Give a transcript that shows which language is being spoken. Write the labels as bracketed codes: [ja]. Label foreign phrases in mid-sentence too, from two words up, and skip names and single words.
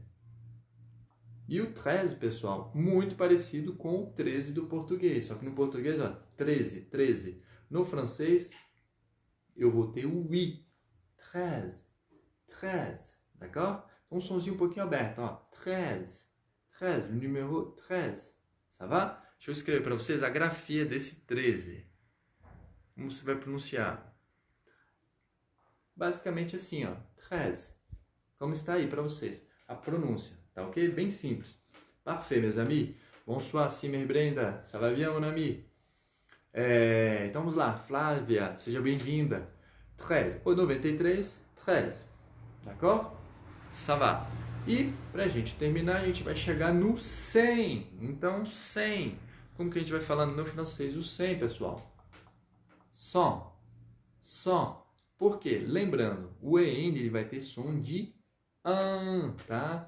[pt] E o 13, pessoal, muito parecido com o 13 do português, só que no português, ó, 13, 13. No francês, eu vou ter o i, 13, 13, d'accord? Então, um somzinho um pouquinho aberto, ó, 13, 13, o número 13. [fr] Ça va? [pt] Deixa eu escrever para vocês a grafia desse 13. Como você vai pronunciar? Basicamente assim, ó, 13. Como está aí para vocês? A pronúncia, tá ok? Bem simples. [fr] Parfait, mes amis. Bonsoir, Simer Brenda. Ça va bien, mon ami? [pt] Então vamos lá, Flávia, seja bem-vinda. 13, ou 93, 13. [fr] D'accord? Ça va. [pt] E para a gente terminar, a gente vai chegar no 100. Então, 100. Como que a gente vai falando no francês o 100, pessoal? 100. 100. Por quê? Lembrando, o EN ele vai ter som de an, tá?